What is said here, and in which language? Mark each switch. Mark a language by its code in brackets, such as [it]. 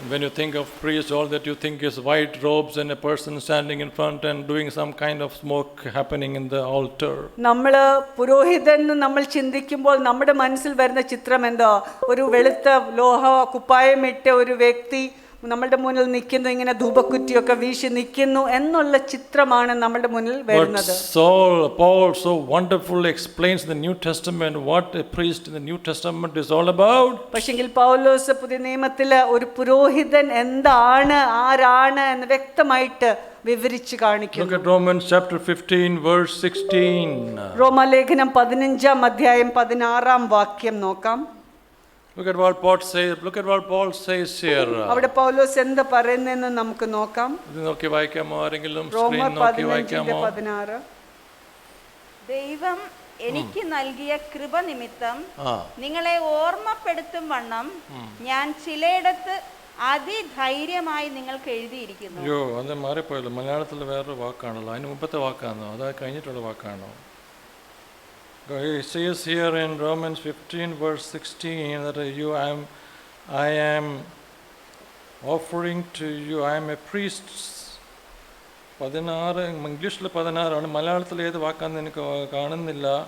[en] When you think of priests, all that you think is white robes and a person standing in front and doing some kind of smoke happening in the altar. [ml] നമ്മൾ പുരോഹിതൻ നമ്മൾ ചിന്തിക്കുമ്പോൾ നമ്മുടെ മനസ്സിൽ വരുന്ന ചിത്രം എന്താ? ഒരു വെളുത്ത ലോഹ കുപ്പായമിട്ട ഒരു വ്യക്തി നമ്മുടെ മുന്നിൽ നിൽക്കുന്നു, ഇങ്ങനെ ധൂപക്കുറ്റിയൊക്കെ വീശി നിൽക്കുന്നു എന്നുള്ള ചിത്രമാണ് നമ്മുടെ മുന്നിൽ വരുന്നത്. [en] Paul so wonderfully explains the New Testament what a priest in the New Testament is all about. [ml] പക്ഷെങ്കിൽ പൗലോസ് പുതിയ നിയമത്തിൽ ഒരു പുരോഹിതൻ എന്താണ്, ആരാണ് എന്ന് വ്യക്തമായിട്ട് വിവരിച്ച് [en] Look [ml] കാണിക്കുന്നു. [en] at Romans chapter 15 verse 16. [ml] റോമാലേഖനം 15 അധ്യായം 16 വാക്യം നോക്കാം. [en] Look at what Paul says. Look at what Paul says here. [ml] അവിടെ പൗലോസ് എന്ത് പറയുന്നെന്ന് നമുക്ക് നോക്കാം. ഇത് നോക്കി വായിക്കാമോ ആരെങ്കിലും? റോമർ സ്ക്രീൻ നോക്കി വായിക്കാമോ? 15:16. ദൈവം എനിക്ക് നൽകിയ കൃപ നിമിത്തം നിങ്ങളെ ഓർമ്മപ്പെടുത്തും വണ്ണം ഞാൻ ചിലയിടത്ത് അതിധൈര്യമായി നിങ്ങൾക്ക് എഴുതിയിരിക്കുന്നു. അയ്യോ, അത് മാറിപ്പോയല്ലോ. മലയാളത്തിൽ വേറൊരു വാക്കാണല്ലോ. അതിന് മുമ്പത്തെ വാക്കാണോ അതോ കഴിഞ്ഞിട്ടുള്ള വാക്കാണോ? [en] It says here in Romans 15 verse 16 that I am offering to you, I am a priest. [ml] 16 ഇംഗ്ലീഷിൽ 16 ആണ്. മലയാളത്തിൽ ഏത് വാക്കാന്ന് എനിക്ക് കാണുന്നില്ല.